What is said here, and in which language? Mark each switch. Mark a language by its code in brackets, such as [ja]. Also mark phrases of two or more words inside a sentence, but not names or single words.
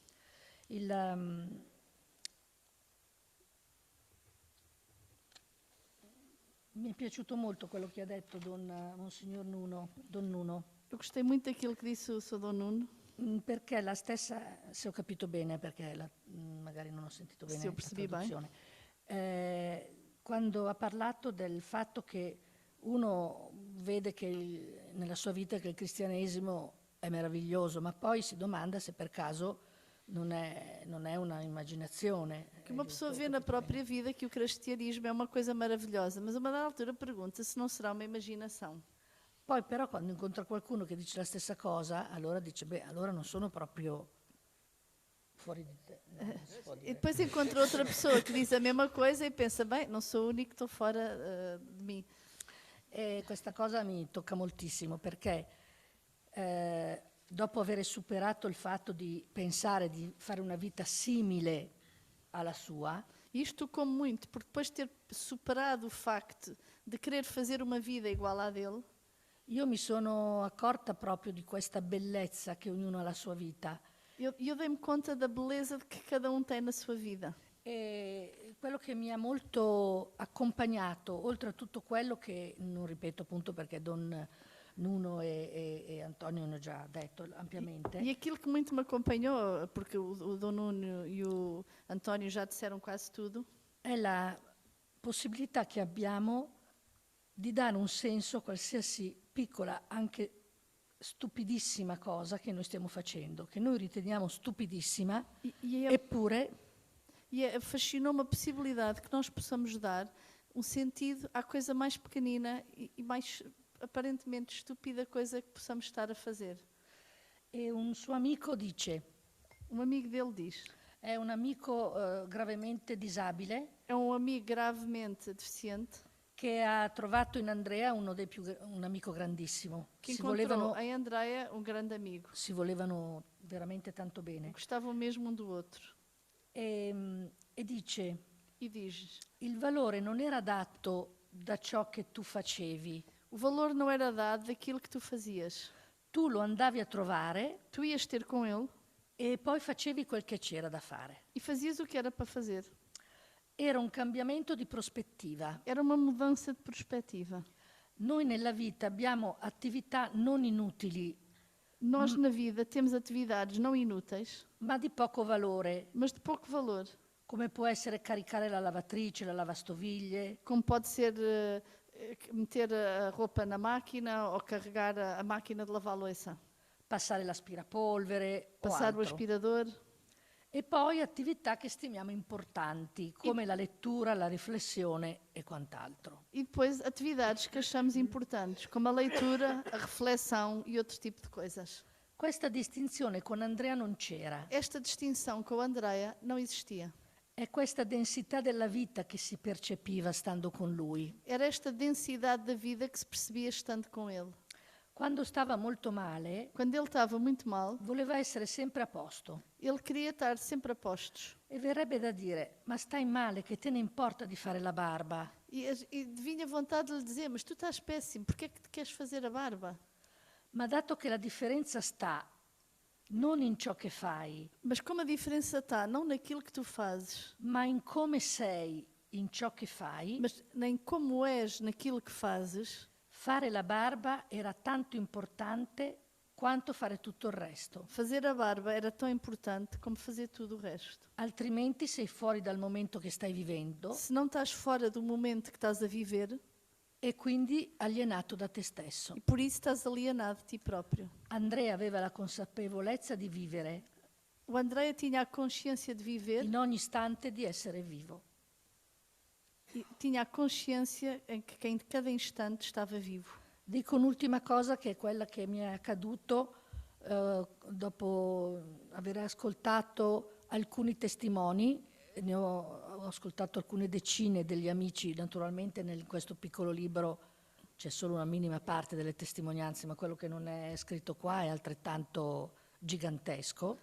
[it] Mi è piaciuto molto quello che ha detto Monsignor Nuno, Don Nuno, [pt] Eu gostei muito daquilo que disse o Sr. Dom Nuno. [it] perché la stessa, se ho capito bene, perché magari non ho sentito bene Sì, ho la [pt] percebi bene. [it] traduzione, quando ha parlato del fatto che uno vede che nella sua vita che il cristianesimo è meraviglioso, ma poi si domanda se per caso non è una immaginazione. [pt] Que uma pessoa vê na própria vida que o cristianismo é uma coisa maravilhosa, mas a uma dada altura pergunta se não será uma imaginação. [it] Poi però quando incontra qualcuno che dice la stessa cosa, allora dice, beh, allora non sono proprio fuori di te. Non si può [pt] E [it] dire. [pt] depois encontra outra pessoa que diz a mesma coisa e pensa, bem, não sou o único, estou fora de mim. [it] E questa cosa mi tocca moltissimo perché dopo aver superato il fatto di pensare di fare una vita simile alla sua, [pt] E isto tocou muito, porque depois de ter superado o facto de querer fazer uma vida igual à dele, [it] io mi sono accorta proprio di questa bellezza che ognuno ha la sua vita. [pt] eu dei-me conta da beleza que cada um tem na sua vida. [it] E quello che mi ha molto accompagnato, oltre a tutto quello che, non ripeto appunto perché Don Nuno e Antonio hanno già detto ampiamente, [pt] E aquilo que muito me acompanhou, porque o Dom Nuno e o António já disseram quase tudo, [it] è la possibilità che abbiamo di dare un senso a qualsiasi piccola, anche stupidissima cosa che noi stiamo facendo, che noi riteniamo stupidissima, eppure [pt] fascinou-me a possibilidade que nós possamos dar um sentido à coisa mais pequenina e mais aparentemente estúpida coisa que possamos estar a fazer. [it] e un suo amico dice, [pt] Um amigo dele diz, [it] è un amico gravemente disabile [pt] é um amigo gravemente deficiente [it] che ha trovato in Andrea un amico grandissimo. [pt] que [it] Si [pt] encontrou em Andrea um grande amigo. [it] si volevano veramente tanto bene. [pt] Gostavam mesmo um do outro. [it] E dice, [pt] E diz, [it] il valore non era dato da ciò che tu facevi, [pt] o valor não era dado daquilo que tu fazias. [it] tu lo andavi a trovare [pt] Tu ias ter com ele [it] e poi facevi quel che c'era da fare. [pt] e fazias o que era para fazer. [it] Era un cambiamento di prospettiva. [pt] Era uma mudança de perspectiva. [it] Noi nella vita abbiamo attività non inutili, [pt] Nós na vida temos atividades não inúteis, [it] ma di poco valore, [pt] mas de pouco valor, [it] come può essere caricare la lavatrice, la lavastoviglie, [pt] como pode ser meter a roupa na máquina ou carregar a máquina de lavar louça, [it] passare l'aspirapolvere o [pt] passar o [it] altro. [pt] aspirador. [it] E poi attività che stimiamo importanti, come la lettura, la riflessione e quant'altro. [pt] E depois atividades que achamos importantes, como a leitura, a reflexão e outro tipo de coisas. [it] Questa distinzione con Andrea non c'era. [pt] Esta distinção com a Andrea não existia. [it] È questa densità della vita che si percepiva stando con lui. [pt] Era esta densidade da vida que se percebia estando com ele. [it] Quando stava molto male, [pt] Quando ele estava muito mal, [it] voleva essere sempre a posto. [pt] ele queria estar sempre a postos. [it] E verrebbe da dire, ma stai male, che te ne importa di fare la barba? [pt] E vinha vontade de lhe dizer, mas tu estás péssimo, porquê é que te queres fazer a barba? [it] Ma dato che la differenza sta non in ciò che fai, [pt] Mas como a diferença está, não naquilo que tu fazes, [it] ma in come sei in ciò che fai, [pt] mas nem como és naquilo que fazes, [it] fare la barba era tanto importante quanto fare tutto il resto. [pt] fazer a barba era tão importante como fazer tudo o resto. [it] Altrimenti sei fuori dal momento che stai vivendo [pt] Se não estás fora do momento que estás a viver, [it] e quindi alienato da te stesso. [pt] e por isso estás alienado de ti próprio. [it] Andrea aveva la consapevolezza di vivere, [pt] O Andrea tinha a consciência de viver [it] in ogni istante di essere vivo. [pt] e tinha a consciência que em cada instante estava vivo. [it] Dico un'ultima cosa che è quella che mi è accaduto dopo aver ascoltato alcuni testimoni, ho ascoltato alcune decine degli amici, naturalmente in questo piccolo libro c'è solo una minima parte delle testimonianze, ma quello che non è scritto qua è altrettanto gigantesco.